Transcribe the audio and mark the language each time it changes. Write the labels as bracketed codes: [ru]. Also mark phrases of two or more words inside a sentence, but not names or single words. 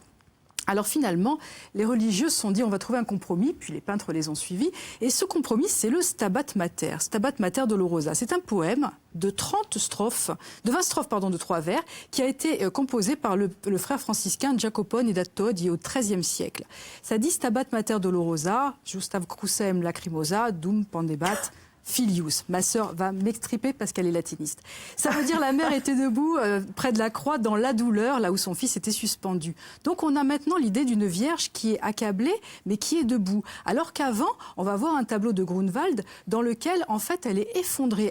[fr] Alors finalement, les religieux se sont dit on va trouver un compromis, puis les peintres les ont suivis. Et ce compromis, c'est le Stabat Mater Dolorosa. C'est un poème de 20 strophes de 3 vers, qui a été composé par le frère franciscain Jacopone da Todi au XIIIe siècle. Ça dit [la] Stabat Mater Dolorosa, Justav crucem lacrimosa, dum pendebat filius. [fr] Ma sœur va m'extriper parce qu'elle est latiniste. Ça veut dire la mère était debout près de la croix dans la douleur, là où son fils était suspendu. Donc on a maintenant l'idée d'une vierge qui est accablée, mais qui est debout. Alors qu'avant, on va voir un tableau de Grunewald dans lequel, en fait, elle est effondrée.